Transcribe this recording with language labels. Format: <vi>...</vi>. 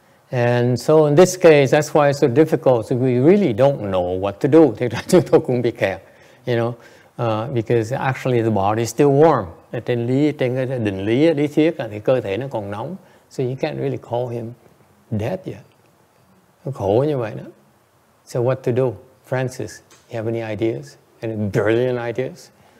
<en>And so in this case, that's why it's so difficult. So we really don't know what to do.</en> <vi>Thì chúng tôi cũng bị kẹt,</vi> <en>you know, because actually the body is still warm.</en> <vi>Trên cái định lý thuyết thì cơ thể nó còn nóng.</vi> <en>So you can't really call him dead yet.</en> <vi>Nó khổ như vậy đó.</vi> <en>So what to do? Francis, you have any ideas? Any brilliant ideas?</en>